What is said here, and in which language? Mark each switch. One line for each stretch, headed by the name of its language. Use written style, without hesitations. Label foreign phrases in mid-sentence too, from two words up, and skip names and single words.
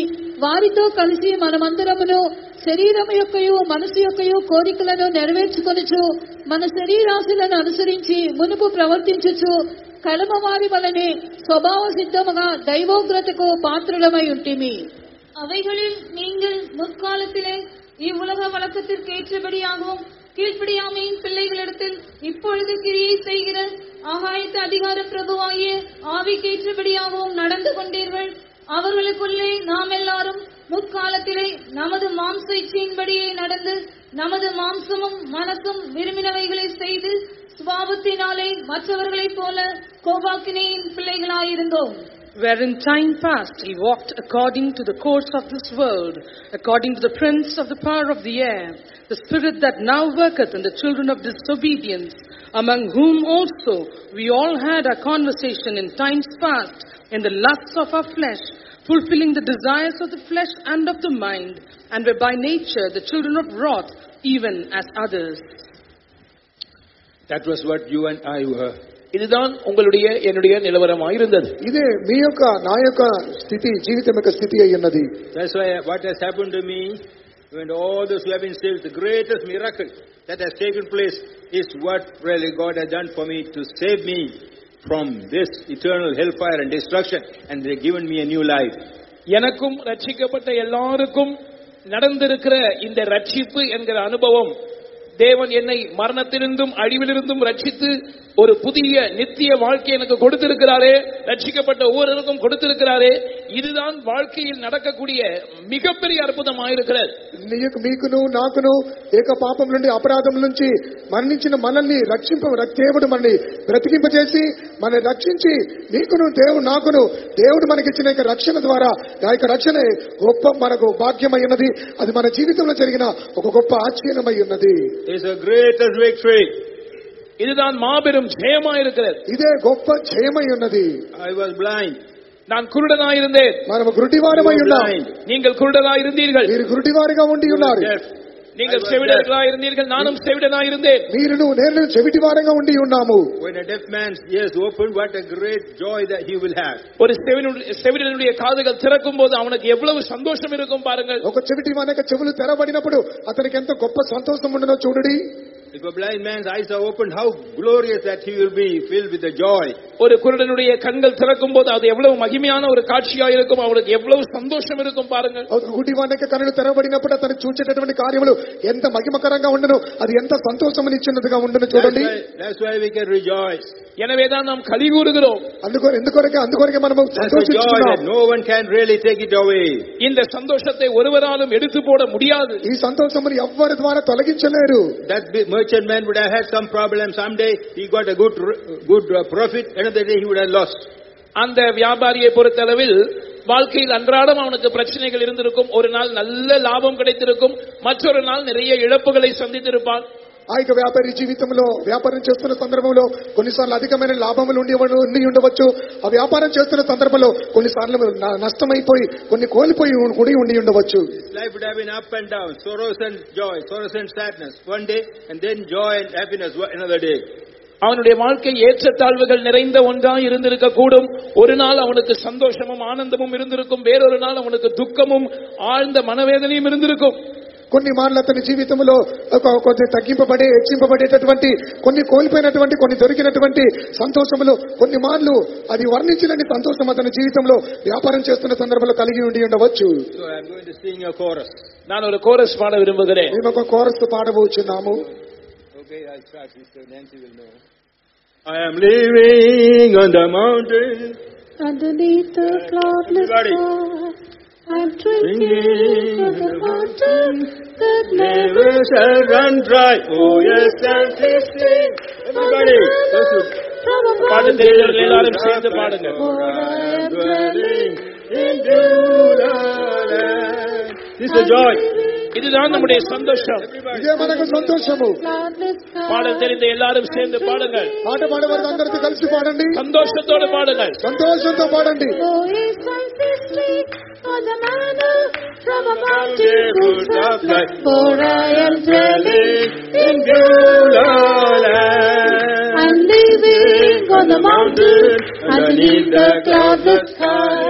Telugu: వారితో కలిసి మనమందరమును శరీరము యొక్కయు మనసు యొక్కయు కోరికలను నెరవేర్చుకొనుచు మన శరీరాశులను అనుసరించి మునుపు ప్రవర్తించుచు కలమ వారి వలనే స్వభావ సిద్ధముగా దైవోగ్రతకు పాత్రులమై ఉంటిమి.
Tamil: அவைகளில் நீங்கள் முற்காலத்திலே இவ்வுலக வழக்கத்திற்கு ஏற்றபடியாகவும் கீழ்ப்படியாமையின் பிள்ளைகளிடத்தில் இப்பொழுது கிரியை செய்கிற ஆகாயத்து அதிகார பிரபுவாகிய ஆவிக்கேற்றபடியாகவும் நடந்து கொண்டீர்கள். அவர்களுக்குள்ளே நாம் எல்லாரும் முற்காலத்திலே நமது மாம்ச இச்சையின்படியே நடந்து நமது மாம்சமும் மனசும் விரும்பினவைகளை செய்து சுபாவத்தினாலே மற்றவர்களைப் போல கோபாக்கினையின் பிள்ளைகளாயிருந்தோம்.
English: Where in time past he walked according to the course of this world, according to the prince of the power of the air, the spirit that now worketh in the children of disobedience, among whom also we all had our conversation in times past, in the lusts of our flesh, fulfilling the desires of the flesh and of the mind, and were by nature the children of wrath, even as others. That was what you and I were.
Tamil: இதுதான் உங்களுடைய என்னுடைய நிலவரமாயிருந்தது.
Telugu: ఇదే మీ యొక్క నా యొక్క స్థితి, జీవితం యొక్క స్థితి అయ్యున్నది.
English: That's why what has happened to me, when all those who have been saved, the greatest miracle that has taken place is what really God has done for me to save me from this eternal hellfire and destruction, and they've given me a new life.
Tamil: எனக்கும் ரட்சிக்கப்பட்ட எல்லாருக்கும் நடந்திருக்கிற இந்த ரட்சிப்பு என்கிற அனுபவம், தேவன் என்னை மரணத்திலிருந்தும் அழிவிலிருந்தும் ரட்சித்து ஒரு புதிய நித்திய வாழ்க்கை எனக்கு கொடுத்திருக்கிறாரே, ரட்சிக்கப்பட்ட ஒவ்வொருவருக்கும் கொடுத்திருக்கிறாரே, இதுதான் வாழ்க்கையில் நடக்கக்கூடிய மிகப்பெரிய அற்புதமாயிருக்கிறது.
Telugu: మీకును నాకును ఏక పాపం నుండి అపరాధం నుంచి మరణించిన మనల్ని దేవుడు మనల్ని బ్రతికింపజేసి మనల్ని రక్షించి నీకును నాకును దేవుడు మనకిచ్చిన రక్షణ ద్వారా ఆ యొక్క రక్షణ గొప్ప మనకు భాగ్యమై ఉన్నది. అది మన జీవితంలో జరిగిన ఒక గొప్ప ఆశ్చర్యమై ఉన్నది.
Tamil: இதுதான் மாபெரும் ஜெயமாயிருக்கிறது.
Telugu: ఇదే గొప్ప జయమై ఉన్నది.
English: I was blind.
Tamil: நான் குருடனாயிருந்தேன்.
Telugu: మనము గురుడివారమై ఉన్నాం.
Tamil: நீங்கள் குருடனாயிருந்தீர்கள்.
Telugu: మీరు గురుడివారిగా ఉండి ఉన్నారు.
Tamil: நீங்கள் செவிடர்களாயிருந்தீர்கள், நானும் செவிடனாயிருந்தேன்.
Telugu: నేను చెవిటివారంగా ఉండి ఉన్నాము.
English: When a deaf man's ears open, what a great joy that he will have.
Tamil: ஒரு செவிடனுடைய காதுகள் திறக்கும் போது அவனுக்கு எவ்வளவு சந்தோஷம் இருக்கும் பாருங்கள்.
Telugu: ఒక చెవిటి వానికి చెవులు తెరబడినప్పుడు అతనికి ఎంత గొప్ప సంతోషం ఉండునో చూడండి.
English: If a blind man's eyes are opened, how glorious that he will be filled with the joy.
Tamil: ஒரு குருடனுடைய கண்கள் திறக்கும் போது அது எவ்வளவு மகிமையான ஒரு காட்சியாக இருக்கும், அவனுக்கு எவ்வளவு சந்தோஷம் இருக்கும் பாருங்கள்.
Telugu: గుడ్డివానికి కన్నులు తెరబడినప్పుడు అతను చూచేటటువంటి కార్యములు ఎంత మహిమకరంగా ఉండును, అది ఎంత సంతోషమునిచ్చినదిగా ఉండును చూడండి.
English: That's why we can rejoice.
Tamil: எனவேதான் நாம் களி கூறுகிறோம்.
Telugu: అందుకొరకే మనము సంతోషిస్తున్నాం.
English: No one can really take it away.
Tamil: இந்த சந்தோஷத்தை ஒருவராலும் எடுத்து போட முடியாது.
Telugu: ఈ సంతోషమును ఎవ్వరి ద్వారా తొలగించలేరు.
English: That merchantman would have had some problem. Someday he got a good profit, another day he would have lost.
Tamil: அந்த வியாபாரியை பொறுத்தளவில் வாழ்க்கையில் அன்றாடம் அவனுக்கு பிரச்சனைகள் இருந்திருக்கும். ஒரு நாள் நல்ல லாபம் கிடைத்திருக்கும், மற்றொரு நாள் நிறைய இழப்புகளை சந்தித்திருப்பான்.
Telugu: ఆ యొక్క వ్యాపారి జీవితంలో వ్యాపారం చేస్తున్న సందర్భంలో కొన్నిసార్లు అధికమైన లాభములు ఉండి ఉండవచ్చు. ఆ వ్యాపారం చేస్తున్న సందర్భంలో కొన్నిసార్లు నష్టమైపోయి కొన్ని కోల్పోయి ఉండి ఉండవచ్చు.
English: Life would have been up and down, sorrows and joy, sorrows and sadness one day, and then joy and happiness another day.
Tamil: அவனுடைய வாழ்க்கை ஏற்றத்தாழ்வுகள் நிறைந்த ஒன்றாய் இருந்திருக்க கூடும். ஒரு நாள் அவனுக்கு சந்தோஷமும் ஆனந்தமும் இருந்திருக்கும், வேறொரு நாள் அவனுக்கு துக்கமும் ஆழ்ந்த மனவேதனையும் இருந்திருக்கும்.
Telugu: కొన్ని మార్లు అతని జీవితంలో కొద్ది తగ్గింపబడి హెచ్చింపబడేటటువంటి, కొన్ని కోల్పోయినటువంటి, కొన్ని దొరికినటువంటి సంతోషములు, కొన్ని మార్లు అది వర్ణించినని సంతోషం అతని జీవితంలో వ్యాపారం చేస్తున్న సందర్భంలో కలిగి ఉండి ఉండవచ్చు.
English: So I am going to sing a chorus.
Tamil: நான் ஒரு கோரஸ் பாட விரும்புகிறேன்.
Telugu: మేము ఒక కోరస్ పాడబోచున్నాము.
English: Okay, I'll start. Sister Nancy will know. I am living on the mountain. Underneath the cloudless sky, I'm drinking from the fountain that never shall run dry. Oh yes, and tasting. Everybody,
Tamil: பாட்டு தெரிந்தவர்கள் எல்லாரும் சேர்ந்து பாடுங்க.
English: This is joy.
Tamil: இதுதான் நம்முடைய சந்தோஷம்.
Telugu: ఇదే మనకు సంతోషము.
Tamil: பாடல் தெரிந்த எல்லாரும் சேர்ந்து பாடுங்கள்.
Telugu: పాట పాడేవారు అందరితో కలిసి పాడండి.
Tamil: சந்தோஷத்தோடு பாடுங்கள்.
Telugu: సంతోషంతో పాడండి.
English: from a mountain of life, for I am dwelling in Beulah land. I'm living on the mountain underneath the cloudless sky.